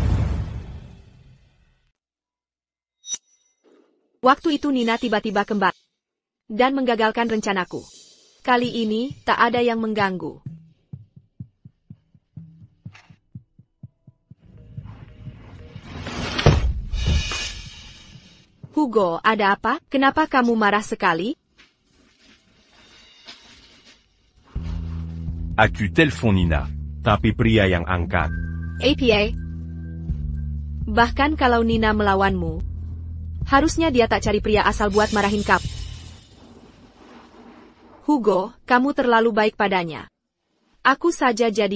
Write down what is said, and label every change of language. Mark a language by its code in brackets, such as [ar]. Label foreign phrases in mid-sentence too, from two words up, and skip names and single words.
[id] Waktu itu Nina tiba-tiba kembali dan menggagalkan rencanaku. Kali ini, tak ada yang mengganggu. Hugo, ada apa? Kenapa kamu marah sekali? [fr] As-tu téléphone Nina? [id] Tapi pria yang angkat. APA. Bahkan kalau Nina melawanmu, harusnya dia tak cari pria asal buat marahin kamu. Hugo, kamu terlalu baik padanya. Aku saja jadi.